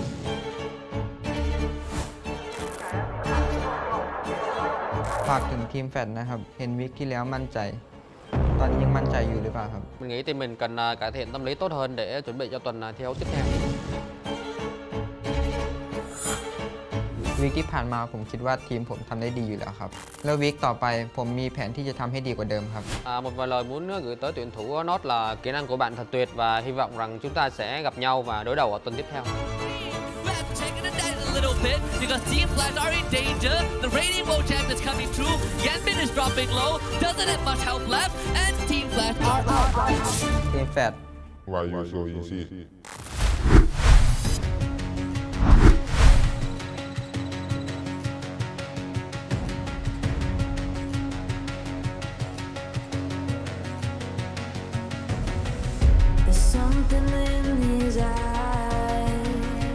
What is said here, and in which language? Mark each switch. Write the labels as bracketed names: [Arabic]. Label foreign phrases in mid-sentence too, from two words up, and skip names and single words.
[Thai] ฝากถึงทีมแฟดนะครับเห็นวิกที่แล้วมั่นใจตอนนี้ยังมั่นใจอยู่หรือเปล่าครับ [Vietnamese] Mình nghĩ team mình cần cải thiện tâm lý tốt hơn để chuẩn bị cho tuần thi đấu tiếp theo. [Thai] วีคที่ผ่านมาผมคิดว่าทีมผมทำได้ดีอยู่แล้วครับแล้ววีคต่อไปผมมีแผนที่จะทำให้ดีกว่าเดิมครับ [Vietnamese] Một vài lời muốn gửi tới tuyển thủ Nốt là kỹ năng của bạn thật tuyệt và hy vọng rằng chúng ta sẽ gặp nhau và đối đầu ở tuần tiếp theo. [English] Checking it down a little bit because Team Flash are in danger. The Radiant World Champ is coming through. Yanbin is dropping low. Doesn't have much help left. And Team Flash are out. [Thai] ทีมแฟด [English] Why you so easy? There's something in his eyes.